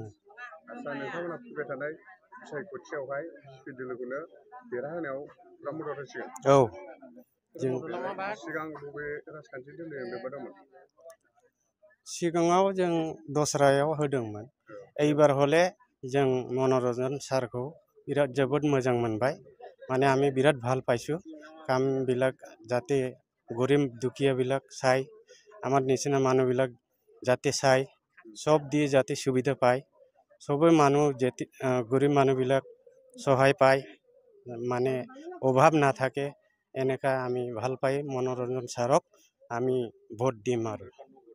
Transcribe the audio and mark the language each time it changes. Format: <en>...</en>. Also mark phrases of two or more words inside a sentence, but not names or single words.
<brx>नोंथांमोना फैबाय थानाय बिसायख'थियावहाय बिजेपि दोलोखौनो देरहाहोनायाव बिराद मदद होसिगोन औ जों सिगां बबे राजखान्थि दोलोजों लोब्बा दंमोन सिगाङाव जों दस्रायाव होदोंमोन</brx> <as>এইবাৰ হলে</as> <brx>जों मनरन्जन सारखौ बिराद जोबोद मोजां मोनबाय</brx> <as>माने আমি বিরাট ভাল পাইছো কামবিলাক যাতে গরিব দুখীয়াবিলাক চাই আমাৰ নিচিনা মানুহবিলাক যাতে চাই সব দিয়ে যাতে সুবিধা পায় সবে মানুহ যেতে গরিব মানুহবিলাক সহায় পায় মানে অভাৱ নাথাকে এনেকা আমি ভাল পাই मनरन्जन सारक আমি ভোট দিম আৰু</as>